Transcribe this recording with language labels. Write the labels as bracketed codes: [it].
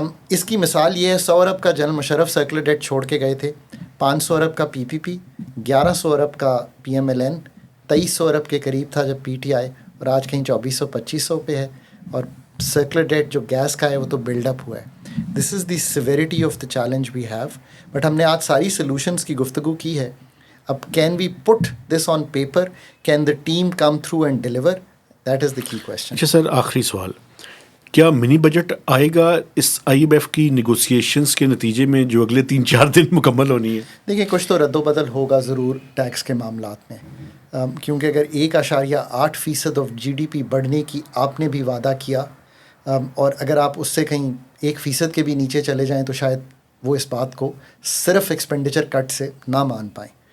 [ur] اس کی مثال یہ ہے 100 ارب کا جنرل مشرف سرکولر ڈیٹ چھوڑ کے گئے تھے, 500 ارب کا پی پی پی, 1100 ارب کا پی ایم ایل این, 2300 ارب کے قریب تھا جب پی ٹی آئی, اور آج کہیں 2400-2500 پہ ہے. اور سرکولر ڈیٹ جو گیس کا ہے وہ تو بلڈ اپ ہوا ہے. [en] This is the severity of the challenge we have. [ur] But ہم نے آج ساری سلوشنس کی گفتگو کی ہے. [en] اب can we put this on paper, can the team come through and deliver, that is the key question. [ur] اچھا سر, آخری سوال, کیا منی بجٹ آئے گا اس آئی ایم ایف کی نیگوسیشنز کے نتیجے میں جو اگلے 3-4 دن مکمل ہونی ہے؟ دیکھیں کچھ تو رد و بدل ہوگا ضرور ٹیکس کے معاملات میں, کیونکہ اگر 1.8% آف جی ڈی پی بڑھنے کی آپ نے بھی وعدہ کیا, اور اگر آپ اس سے کہیں 1% کے بھی نیچے چلے جائیں تو شاید وہ اس بات کو صرف ایکسپینڈیچر کٹ سے نہ مان پائیں.